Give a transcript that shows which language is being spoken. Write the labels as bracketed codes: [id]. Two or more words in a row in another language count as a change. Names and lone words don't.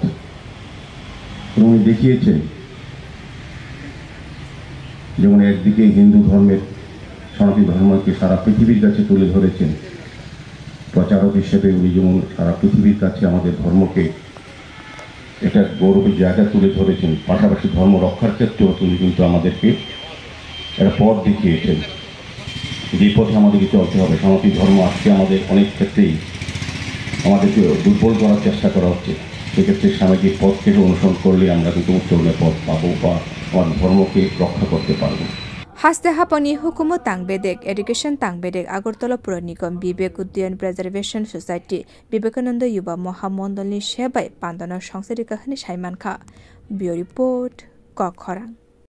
[bn] উনি দেখিয়েছেন যেমন একদিকে হিন্দু ধর্মের সনাতন ধর্মকে সারা পৃথিবীর কাছে তুলে ধরেছেন, প্রচারক হিসেবে উনি যেমন সারা পৃথিবীর কাছে আমাদের ধর্মকে একটা গৌরবের জায়গা তুলে ধরেছেন, পাশাপাশি ধর্ম রক্ষার ক্ষেত্রেও তিনি কিন্তু আমাদেরকে একটা পথ দেখিয়েছেন যে পথে আমাদেরকে চলতে হবে। সনাতন ধর্ম আজকে আমাদের অনেক ক্ষেত্রেই আমাদেরকে দুর্বল করার চেষ্টা করা হচ্ছে, সেক্ষেত্রে স্বামীজির পথ থেকে অনুসরণ করলে আমরা কিন্তু উত্তরণের পথ পাবো বা আমার ধর্মকে রক্ষা করতে পারবো। [trp] Haste Hapani Hukumu Tangbedek Education Tangbedek Agartala Pura Nigam Vivek Uddayan Preservation Society Vivekananda Yuba Mohamondani Shebai Pandana Songserikha Hni Saiman Kha [en] Bureau Report [trp] Kokhorang